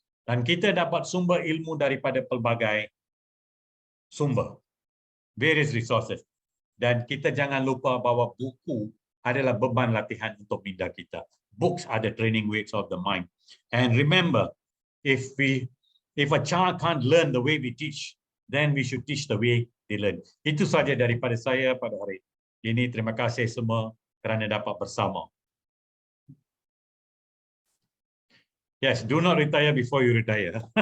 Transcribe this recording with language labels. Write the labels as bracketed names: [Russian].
[Malay] Dan kita dapat sumber ilmu daripada pelbagai sumber, [English] various resources. [Malay] Dan kita jangan lupa bahawa buku adalah beban latihan untuk minda kita. [English] Books are the training wheels of the mind. And remember, if a child can't learn the way we teach, then we should teach the way they learn. [Malay] Itu saja daripada saya pada hari ini. Terima kasih semua kerana dapat bersama. [English] Yes, do not retire before you retire.